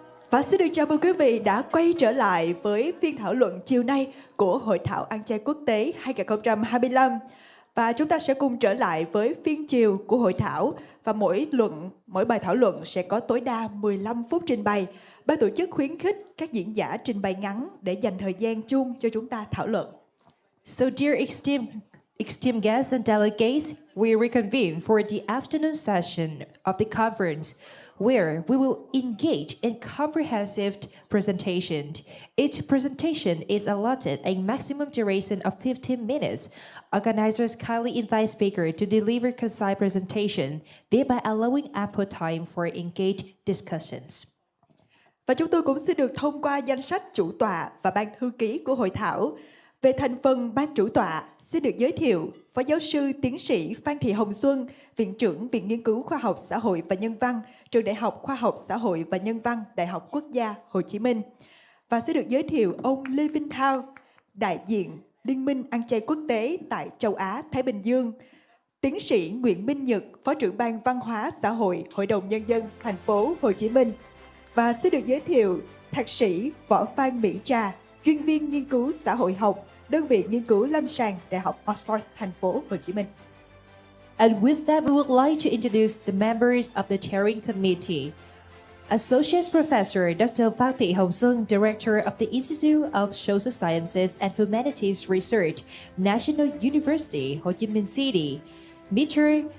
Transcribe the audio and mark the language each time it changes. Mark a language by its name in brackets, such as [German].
[Vietnamese] Và xin được chào mừng quý vị đã quay trở lại với phiên thảo luận chiều nay của Hội thảo Ăn chay quốc tế 2025. Và chúng ta sẽ cùng trở lại với phiên chiều của hội thảo và mỗi bài thảo luận sẽ có tối đa 15 phút trình bày. Ban tổ chức khuyến khích các diễn giả trình bày ngắn để dành thời gian chung cho chúng ta thảo luận. [English] So dear esteemed guests and delegates, we reconvene for the afternoon session of the conference, where we will engage in comprehensive presentation. Each presentation is allotted a maximum duration of 15 minutes. Organizers kindly invite speakers to deliver concise presentation, thereby allowing ample time for engaged discussions. [Vietnamese] Và chúng tôi cũng xin được thông qua danh sách chủ tọa và ban thư ký của hội thảo. Về thành phần ban chủ tọa, xin được giới thiệu Phó Giáo sư Tiến sĩ Phan Thị Hồng Xuân, Viện trưởng Viện Nghiên cứu Khoa học Xã hội và Nhân văn, Trường Đại học Khoa học Xã hội và Nhân văn, Đại học Quốc gia Hồ Chí Minh. Và sẽ được giới thiệu ông Lê Vinh Thao, đại diện Liên minh Ăn chay quốc tế tại châu Á, Thái Bình Dương. Tiến sĩ Nguyễn Minh Nhật, Phó trưởng Ban Văn hóa Xã hội, Hội đồng Nhân dân thành phố Hồ Chí Minh. Và sẽ được giới thiệu Thạc sĩ Võ Phan Mỹ Trà, chuyên viên nghiên cứu xã hội học, đơn vị nghiên cứu lâm sàng, Đại học Oxford, thành phố Hồ Chí Minh. [English] And with that, we would like to introduce the members of the chairing committee. Associate Professor Dr. Phan Thị Hồng Xuân, Director of the Institute of Social Sciences and Humanities Research, National University, Ho Chi Minh City. Mr.